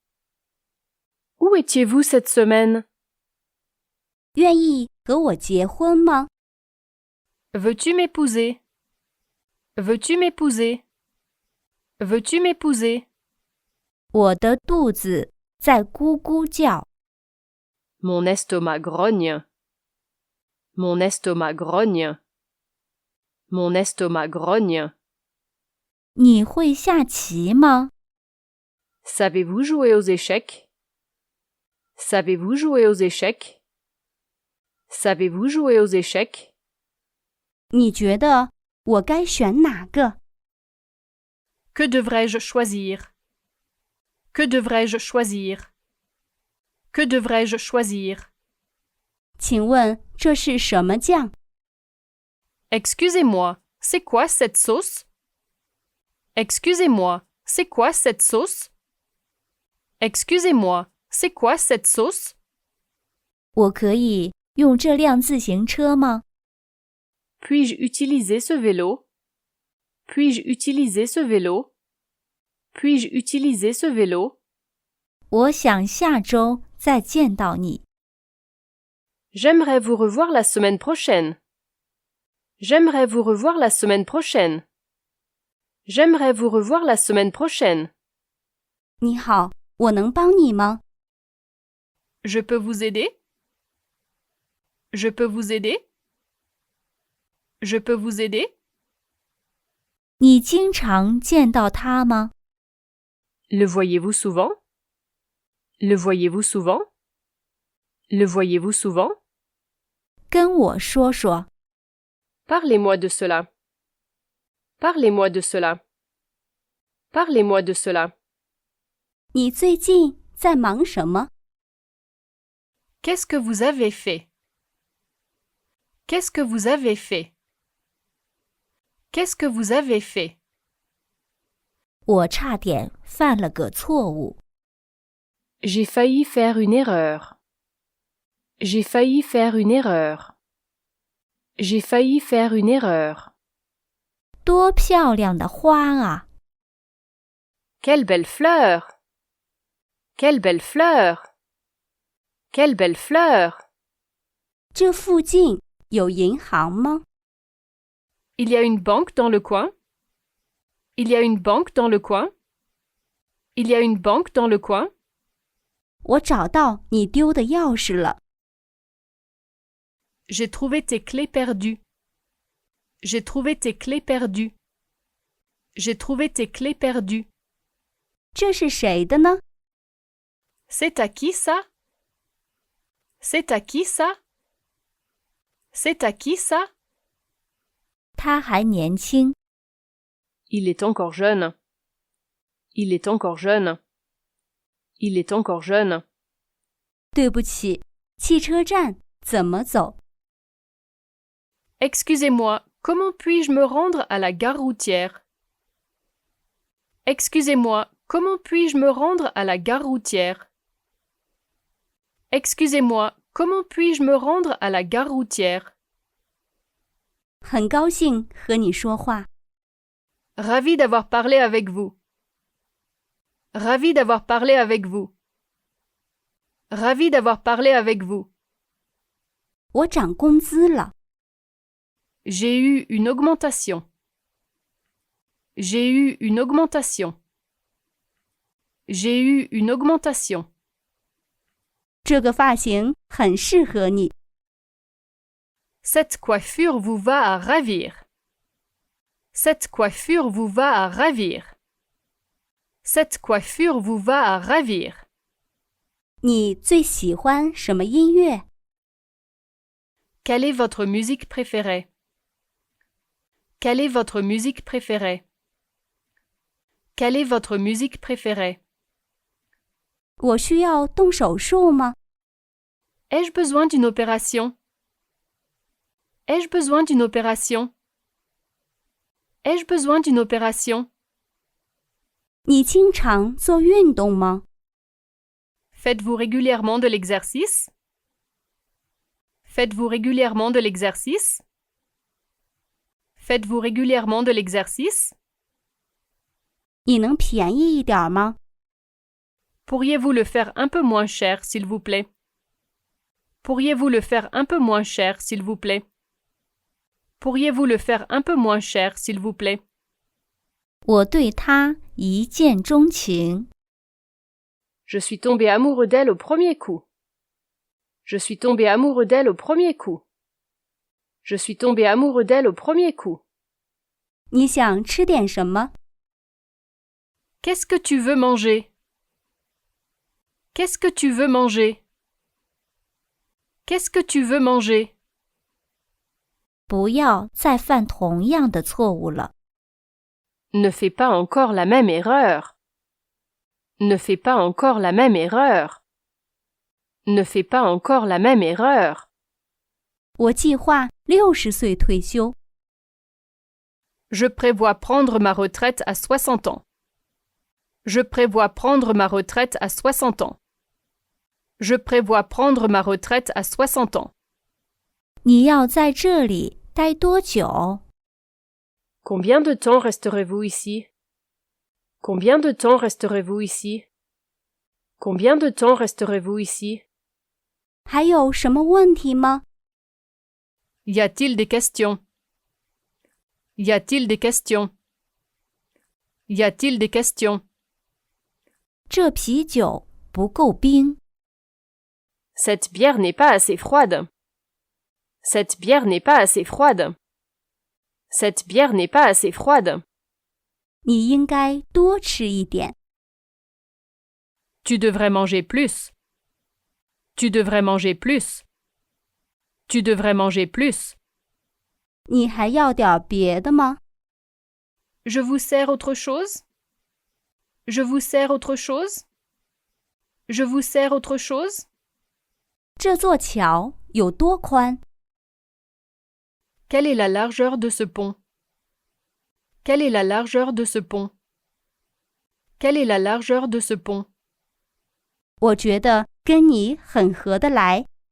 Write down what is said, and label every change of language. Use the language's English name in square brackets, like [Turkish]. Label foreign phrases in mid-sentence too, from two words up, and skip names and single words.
[French] Où étiez-vous cette semaine? [Chinese] 愿意和我结婚吗？ [French] Veux-tu m'épouser? Veux-tu m'épouser? Veux-tu m'épouser? [Chinese] 我的肚子在咕咕叫。 [French] Mon estomac grogne. Mon estomac grogne. Mon estomac grogne. [Chinese] 你会下棋吗？ [French] Savez-vous jouer aux échecs? Savez-vous jouer aux échecs? Savez-vous jouer aux échecs? [Chinese] 你觉得我该选哪个？ [French] Que devrais-je choisir? Que devrais-je choisir? Que devrais-je choisir? [Chinese] 请问这是什么酱？ [French] Excusez-moi, c'est quoi cette sauce? Excusez-moi, c'est quoi cette sauce? Excusez-moi, c'est quoi cette sauce? [Chinese] 我可以用这辆自行车吗？ [French] Puis-je utiliser ce vélo? Puis-je utiliser ce vélo? Puis-je utiliser ce vélo? [Chinese] 我想下周再见到你。 [French] J'aimerais vous revoir la semaine prochaine. J'aimerais vous revoir la semaine prochaine. J'aimerais vous revoir la semaine prochaine. [Chinese] 你好，我能帮你吗？ [French] Je peux vous aider? Je peux vous aider? Je peux vous aider? [Chinese] 你经常见到他吗？ [French] Le voyez-vous souvent? Le voyez-vous souvent? Le voyez-vous souvent? [Chinese] 跟我说说。 [French] Parlez-moi de cela. Parlez-moi de cela. Parlez-moi de cela. [Chinese] 你最近在忙什么？ [French] Qu'est-ce que vous avez fait? Qu'est-ce que vous avez fait? Qu'est-ce que vous avez fait? [Chinese] 我差点犯了个错误。 [French] J'ai failli faire une erreur. J'ai failli faire une erreur. J'ai failli faire une erreur. [Chinese] 多漂亮的花啊！ [French] Quelle belle fleur! Quelle belle fleur! Quelle belle fleur! [Chinese] 这附近有银行吗？ [French] Il y a une banque dans le coin? Il y a une banque dans le coin? Il y a une banque dans le coin? [Chinese] 我找到你丢的钥匙了。 [French] J'ai trouvé tes clés perdues. J'ai trouvé tes clés perdues. J'ai trouvé tes clés perdues. [Chinese] 这是谁的呢？ [French] C'est à qui ça? C'est à qui ça? C'est à qui ça? [Chinese] 他还年轻， [French] Il est encore jeune. Il est encore jeune. Il est encore jeune. [Chinese] 对不起，汽车站怎么走？ [French] Excusez-moi, comment puis-je me rendre à la gare routière? Excusez-moi, comment puis-je me rendre à la gare routière? Excusez-moi, comment puis-je me rendre à la gare routière? [Chinese] 很高兴和你说话。 [French] Ravi d'avoir parlé avec vous. Ravi d'avoir parlé avec vous. Ravi d'avoir parlé avec vous. [Chinese] 我涨工资了。 [French] J'ai eu une augmentation. J'ai eu une augmentation. J'ai eu une augmentation. [Chinese] 这个发型很适合你。 [French] Cette coiffure vous va à ravir. Cette coiffure vous va à ravir. Cette coiffure vous va à ravir. [Chinese] 你最喜欢什么音乐？ [French] Quelle est votre musique préférée? Quelle est votre musique préférée? Quelle est votre musique préférée? [Chinese] 我需要动手术吗？ [French] Ai-je besoin d'une opération? Ai-je besoin d'une opération? Ai-je besoin d'une opération? [Chinese] 你经常做运动吗？ [French] Faites-vous régulièrement de l'exercice? Faites-vous régulièrement de l'exercice? Faites-vous régulièrement de l'exercice? [Chinese] 你能便宜一点吗？ [French] Pourriez-vous le faire un peu moins cher, s'il vous plaît? Pourriez-vous le faire un peu moins cher, s'il vous plaît? Pourriez-vous le faire un peu moins cher, s'il vous plaît? [Chinese] 我对他一见钟情。 [French] Je suis tombé amoureux d'elle au premier coup. Je suis tombé amoureux d'elle au premier coup. Je suis tombé amoureux d'elle au premier coup. [Chinese] 你想吃点什么？ [French] Qu'est-ce que tu veux manger? Qu'est-ce que tu veux manger? Qu'est-ce que tu veux manger? [Chinese] 不要再犯同样的错误了。 [French] Ne fais pas encore la même erreur. Ne fais pas encore la même erreur. Ne fais pas encore la même erreur. [Chinese] 我计划60岁退休。 [French] Je prévois prendre ma retraite à 60 ans. Je prévois prendre ma retraite à 60 ans. Je prévois prendre ma retraite à 60 ans. [Chinese] 你要在这里待多久？ [French] Combien de temps resterez-vous ici? Combien de temps resterez-vous ici? Combien de temps resterez-vous ici? [Chinese] 还有什么问题吗？ [French] Y a-t-il des questions? Y a-t-il des questions? Y a-t-il des questions? [Chinese] 这啤酒不够冰。 [French] Cette bière n'est pas assez froide. Cette bière n'est pas assez froide. Cette bière n'est pas assez froide. [Chinese] 你应该多吃一点。 [French] Tu devrais manger plus. Tu devrais manger plus. Tu devrais manger plus. [Chinese] 你还要点别的吗？ [French] Je vous sers autre chose? Je vous sers autre chose? Je vous sers autre chose? [Chinese] 这座桥有多宽？ [French] Quelle est la largeur de ce pont? Quelle est la largeur de ce pont? Quelle est la largeur de ce pont? [Chinese] 我觉得跟你很合得来。